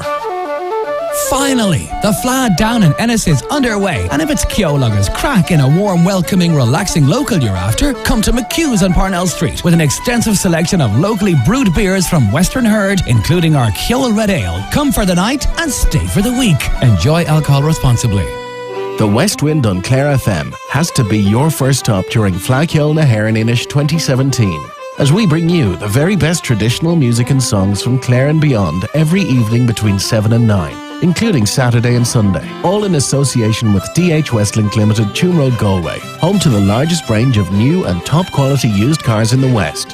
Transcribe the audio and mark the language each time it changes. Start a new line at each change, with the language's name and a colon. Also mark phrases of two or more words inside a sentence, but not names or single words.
English: Finally, the fleadh down in Ennis is underway, and if it's cheoil crack in a warm, welcoming, relaxing local you're after, come to McHugh's on Parnell Street with an extensive selection of locally brewed beers from Western Herd, including our Cheoil Red Ale. Come for the night and stay for the week. Enjoy alcohol responsibly. The West Wind on Clare FM has to be your first stop during fleadh Cheoil na héireann 2017. As we bring you the very best traditional music and songs from Clare and beyond every evening between 7 and 9, including Saturday and Sunday. All in association with DH Westlink Limited, Tuam Road, Galway, home to the largest range of new and top quality used cars in the West.